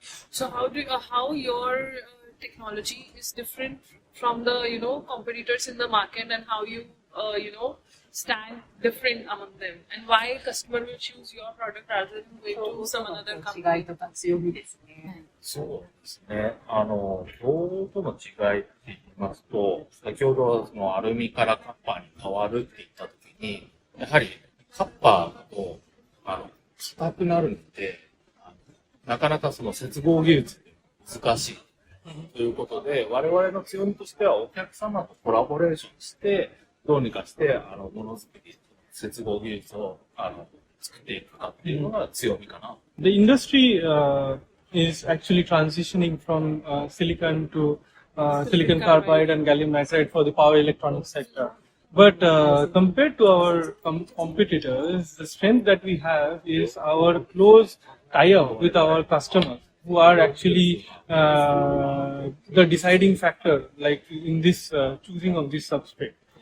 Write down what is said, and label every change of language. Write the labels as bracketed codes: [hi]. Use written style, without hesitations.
[en] So how your technology is different from the competitors in the market, and how you stand different among them, and why customer will choose your product rather than going to some another [ja] 違 [en] company? [ja] いとか強みですね。そうですね。銅との違いって言いますと、先ほどそのアルミからカッパーに変わるって言ったときに、やはりカッパーだと、硬くなるので、なかなかその接合技術で難しい。ということで、我々の強みとしてはお客様とコラボレーションして、どうにかして、ものづくり、接合技術を、作っていくかっていうのが強みかな。 [en] The industry is actually transitioning from silicon to silicon carbide and gallium nitride for the power electronics sector. But compared to our competitors, the strength that we have is our close tie-up with our customers, who are actually the deciding factor, like in this choosing of this substrate.